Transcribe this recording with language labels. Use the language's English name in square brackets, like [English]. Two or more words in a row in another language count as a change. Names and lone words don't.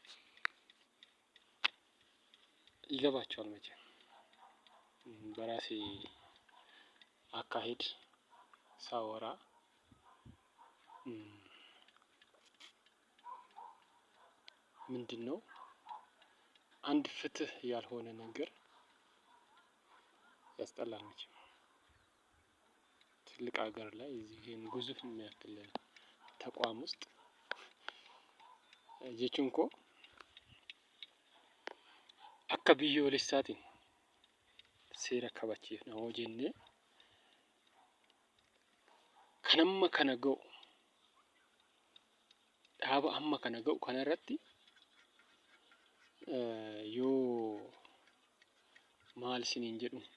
[Amharic] ይገባቸዋል መቼም በራሴ አካሄድ ሳወራ ምንድነው አንድ ፍትህ ያልሆነ ነገር ያስጠላል መቼም። ትልቅ ሀገር ላይ ይሄን ግዙፍ የሚያክል ተቋም ውስጥ [Oromo] jechuun koo akka biyyoolessaatiin seera kabachiifna hoo jennee kan amma kana ga'u dhaaba amma kana ga'u kanarratti yoo maal isiniin jedhu